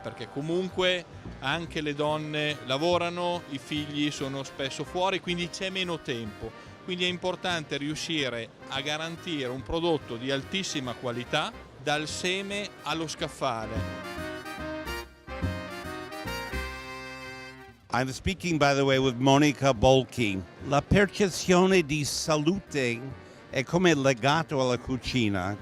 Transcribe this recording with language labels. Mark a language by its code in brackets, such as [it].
[it] Perché comunque anche le donne lavorano, i figli sono spesso fuori, quindi c'è meno tempo. Quindi è importante riuscire a garantire un prodotto di altissima qualità dal seme allo scaffale. [en] I'm speaking, by the way, with Monica Bolchi. [it] La percezione di salute è come legato alla cucina.